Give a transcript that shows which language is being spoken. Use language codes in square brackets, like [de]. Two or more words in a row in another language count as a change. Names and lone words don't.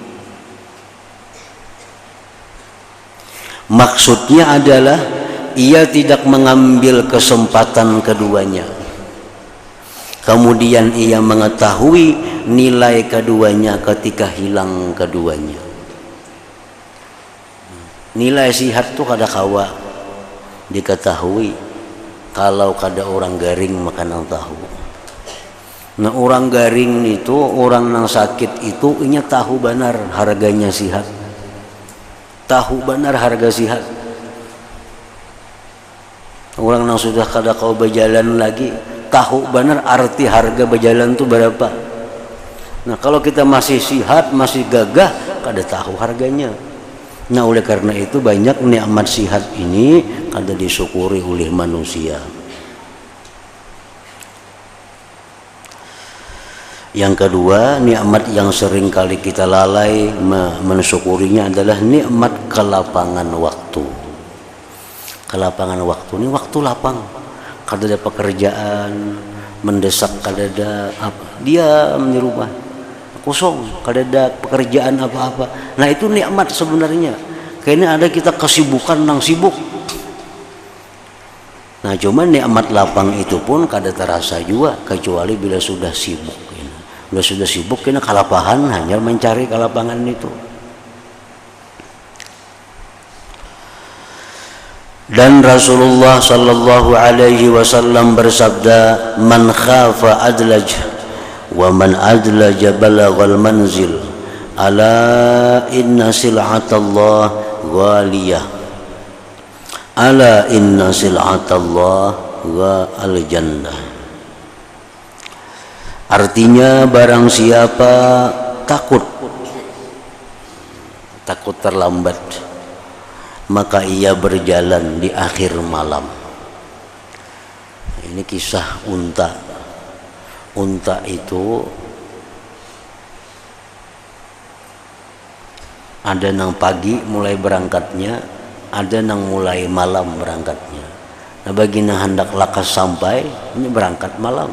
[id] Maksudnya adalah ia tidak mengambil kesempatan keduanya. Kemudian ia mengetahui nilai keduanya ketika hilang keduanya. [bjn] Nilai sihat tu kada kawa diketahui kalau kada orang garing makan ang tahu. Nah orang garing itu, orang yang sakit itu inya tahu benar harganya sihat. Tahu benar harga sihat. Orang yang sudah kada kau berjalan lagi tahu benar arti harga berjalan itu berapa. Nah kalau kita masih sihat, masih gagah, kada tahu harganya. Nah oleh karena itu banyak nikmat sihat ini kada disyukuri oleh manusia. [id] Yang kedua, nikmat yang sering kali kita lalai mensyukurinya adalah nikmat kelapangan waktu. Kelapangan waktu ini waktu lapang, [bjn] kada ada pekerjaan mendesak, kada ada apa, diam di rumah kosong, kada ada pekerjaan apa-apa. Nah itu nikmat sebenarnya. Kayaknya ada kita kesibukan nang sibuk. Nah cuman nikmat lapang itu pun kada terasa juga kecuali bila sudah sibuk. Sudah sibuk kena kalapahan hanya mencari kalapangan itu. [ar] Dan Rasulullah صلى الله عليه وسلم bersabda, من خاف أدلج ومن أدلج بلغ المنزل ألا إن سلعة الله غالية ألا إن سلعة الله الجنة. [id] Artinya barang siapa takut terlambat, maka ia berjalan di akhir malam. Ini kisah unta. [bjn] Unta itu ada nang pagi mulai berangkatnya, ada nang mulai malam berangkatnya. Nah bagi nang hendak lakas sampai, ini berangkat malam.